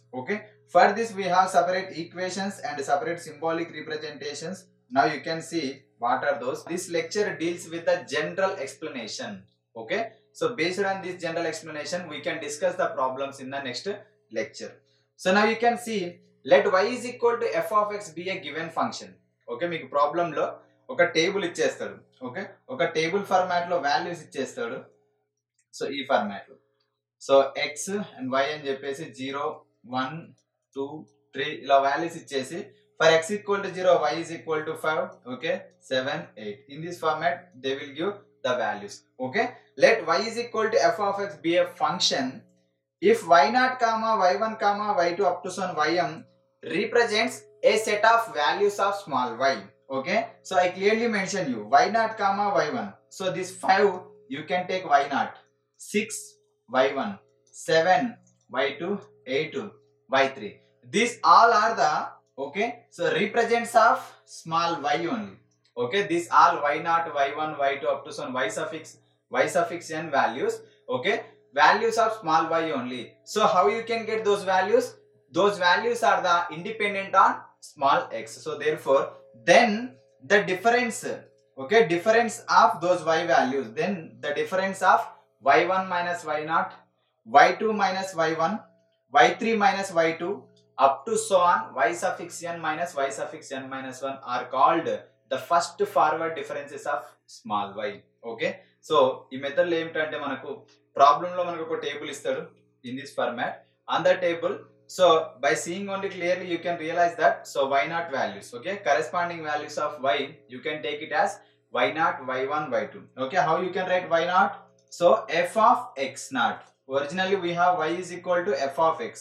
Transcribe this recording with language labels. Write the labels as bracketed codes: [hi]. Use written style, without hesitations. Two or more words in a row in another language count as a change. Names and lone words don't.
[en] Okay, for this we have separate equations and separate symbolic representations. Now you can see what are those. This lecture deals with a general explanation. Okay, so based on this general explanation we can discuss the problems in the next lecture. So now you can see, let y is equal to f of x be a given function. [te] Okay, మీకు ప్రాబ్లం లో ఒక టేబుల్ ఇచ్చేస్తాడు. ఓకే, ఒక [en] table format [te] లో వాల్యూస్ ఇచ్చేస్తాడు. సో ఈ ఫార్మాట్ లో సో x అండ్ y అని చెప్పేసి 0 1 2 3 ఇలా వాల్యూస్ ఇచ్చేసి [en] for x equal to 0 y is equal to 5, okay, 7 8 in this format they will give the values. Okay, let y is equal to f of x be a function if y naught comma y1 comma y2 up to some ym represents a set of values of small y. Okay, so I clearly mention you y0 comma y1. So this 5 you can take y0, 6 y1, 7 y2, 8 y3. These all are the, okay, so represents of small y only. Okay, these all y0, y1, y2 up to some y suffix n values. Okay, values of small y only. So how you can get those values? Those values are the independent on small x. So therefore, then the difference, okay, difference of those y values, then the difference of y1 minus y0, y2 minus y1, y3 minus y2 up to so on y suffix n minus y suffix n minus 1 are called the first forward differences of small y. Okay, so [te] ఈ మెథడ్ లో ఏమిటంటే మనకు ప్రాబ్లం లో మనకు ఒక టేబుల్ ఇస్తాడు [en] in this format. On the table, so by seeing only clearly you can realize that, so y0 values, okay, corresponding values of y you can take it as y0, y1, y2. Okay, how you can write y0? So f of x0, originally we have y is equal to f of x.